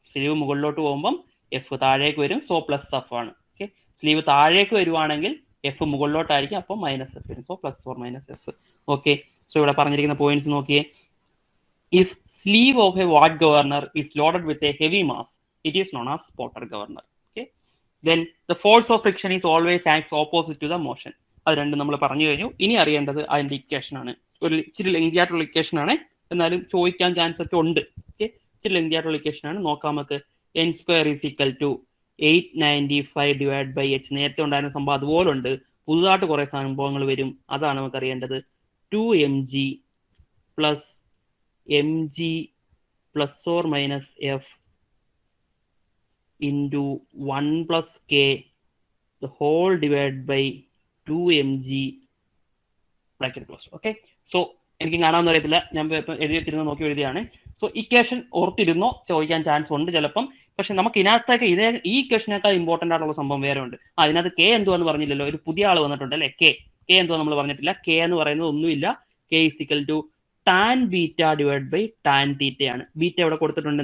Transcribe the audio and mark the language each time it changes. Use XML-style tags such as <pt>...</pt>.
<ml>Sleeve മുകളിലോട്ട് പോകുമ്പോൾ F താഴേക്ക് വരും. സോ പ്ലസ് എഫ് ആണ്. ഓക്കെ, സ്ലീവ് താഴേക്ക് വരുവാണെങ്കിൽ എഫ് മുകളിലോട്ടായിരിക്കും, അപ്പോൾ മൈനസ് എഫ് വരും. So plus or minus F. Okay, so ഇവിടെ പറഞ്ഞിരിക്കുന്ന പോയിന്റ്സ് നോക്കിയേ.</ml> <en>If sleeve of a watt governor is loaded with a heavy mass, it is known as Porter governor. Okay, then the force of friction is always acts opposite to the motion.</en> <ml>അത് രണ്ടും നമ്മൾ പറഞ്ഞു കഴിഞ്ഞു. ഇനി അറിയേണ്ടത് അതിന്റെ equation ആണ്. ഒരു ഇച്ചിരി ലെങ്തി ആയിട്ടുള്ള ഇക്വേഷൻ ആണ്, എന്നാലും ചോദിക്കാൻ ചാൻസ് ഒക്കെ ഉണ്ട്. ഓക്കെ, ഇച്ചിരി ലെങ്തി ആയിട്ടുള്ള ഇക്വേഷൻ ആണ്. നോക്കാം നമുക്ക്.</ml> <en>n square is equal to 895 divided by h.</en> <ml>നേരത്തെ ഉണ്ടായിരുന്ന സംഭവം അതുപോലെ ഉണ്ട്, പുതുതായിട്ട് കുറെ സംഭവങ്ങൾ വരും. അതാണ് നമുക്ക് അറിയേണ്ടത്.</ml> <en>2mg plus mg plus or minus f into 1 plus k the whole divided by 2mg bracket close. Okay, so</en> <ml>എനിക്ക് കാണാമെന്ന് അറിയത്തില്ല, ഞാൻ എഴുതി വെച്ചിരുന്ന നോക്കി എഴുതിയാണ്. സോ ഇക്വേഷൻ ഓർത്തിരുന്നോ, ചോദിക്കാൻ ചാൻസ് ഉണ്ട് ചിലപ്പം. പക്ഷെ നമുക്ക് ഇതിനകത്തേക്ക് ഈ ഇക്വേഷനേക്കാൾ ഇമ്പോർട്ടന്റ് ആയിട്ടുള്ള സംഭവം വേറെ ഉണ്ട്. അതിനകത്ത് കെ എന്തുവാന്ന് പറഞ്ഞില്ലല്ലോ, ഒരു പുതിയ ആൾ വന്നിട്ടുണ്ട് അല്ലെ. കെ എന്തുവാ നമ്മൾ പറഞ്ഞിട്ടില്ല. കെ എന്ന് പറയുന്നത് ഒന്നുമില്ല,</ml> <en>K is equal to tan beta divide by tan theta</en> <ml>ആണ്. ബീറ്റ ഇവിടെ കൊടുത്തിട്ടുണ്ട്.</ml>